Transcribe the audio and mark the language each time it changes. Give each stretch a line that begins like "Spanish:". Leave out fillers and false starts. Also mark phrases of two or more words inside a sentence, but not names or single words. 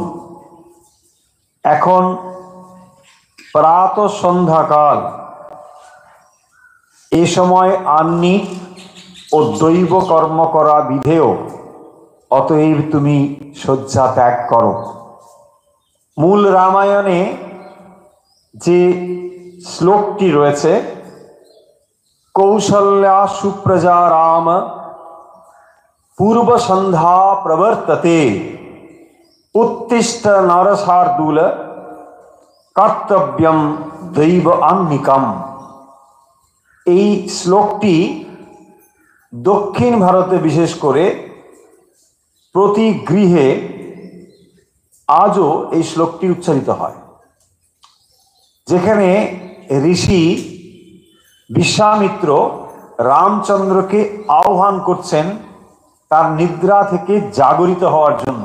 Bangla: এখন প্রাত সন্ধ্যাকাল, এ সময় আহ্নিক ও দৈব কর্ম করা বিধেয়, অতএব তুমি শয্যা ত্যাগ করো। মূল রামায়ণে যে শ্লোকটি রয়েছে,
Sanskrit: কৌশল্যা সুপ্রজা রাম পূর্ব সন্ধ্যা প্রবর্ততে उत्तिष्ठ नरशार्दूल কর্তব্যম দৈব আহ্নিকম।
Bangla: এই শ্লোকটি দক্ষিণ ভারতে বিশেষ করে প্রতি গৃহে আজও এই শ্লোকটি উচ্চারিত হয়, যেখানে ঋষি বিশ্বামিত্র রামচন্দ্রকে আহ্বান করছেন তার নিদ্রা থেকে জাগরিত হওয়ার জন্য।